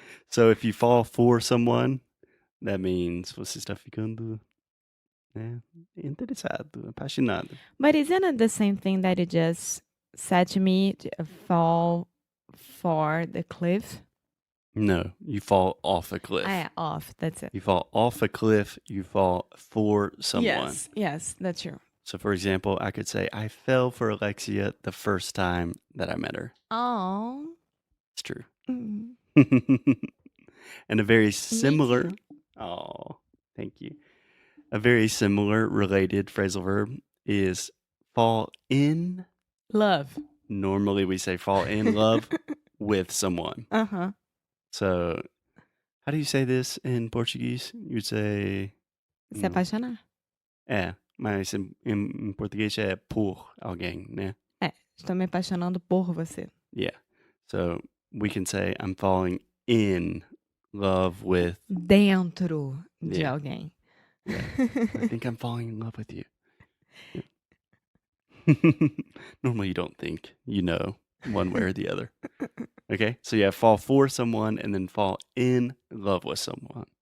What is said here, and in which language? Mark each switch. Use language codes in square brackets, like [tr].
[en] So if you fall for someone, that means [pt] você está ficando, né, interessado, apaixonado. [en] But isn't it the same thing that you just said to me? Fall for the cliff? No, you fall off a cliff. Off. That's it. You fall off a cliff. You fall for someone. Yes, that's true. So, for example, I could say, I fell for Alexia the first time that I met her. Oh. It's true. Mm. And a very similar, oh, thank you. A very similar related phrasal verb is fall in. Love. Normally we say fall in love with someone. Uh-huh. So, how do you say this in Portuguese? You'd say. [pt] Se apaixonar. Mas em português é por alguém, né? Estou me apaixonando por você. [en] Yeah. So we can say I'm falling in love with. [pt] Dentro de alguém. [en] Yeah. I think I'm falling in love with you. Normally you don't think, one way or the other. Okay? So yeah, fall for someone and then fall in love with someone.